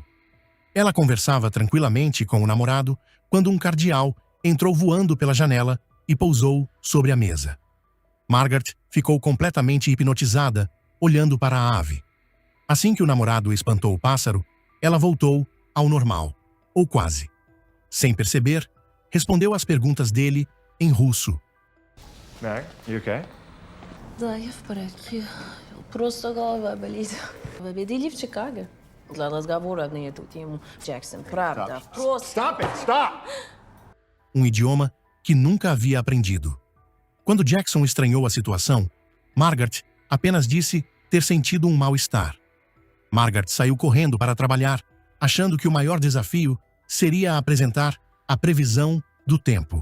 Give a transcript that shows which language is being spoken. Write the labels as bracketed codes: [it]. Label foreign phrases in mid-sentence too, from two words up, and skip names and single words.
[pt] Ela conversava tranquilamente com o namorado quando um cardeal entrou voando pela janela e pousou sobre a mesa. Margaret ficou completamente hipnotizada, olhando para a ave. Assim que o namorado espantou o pássaro, ela voltou ao normal, ou quase. Sem perceber, respondeu às perguntas dele em russo. [en] Meg, you okay? [ru] Да, я в порядке. Просто голова болит. Победили в Чикаго. Для разговора на эту тему. Джексон, правда, просто... [en] Stop it! Stop! [pt] Um idioma que nunca havia aprendido. Quando Jackson estranhou a situação, Margaret apenas disse ter sentido um mal-estar. Margaret saiu correndo para trabalhar, achando que o maior desafio seria apresentar a previsão do tempo.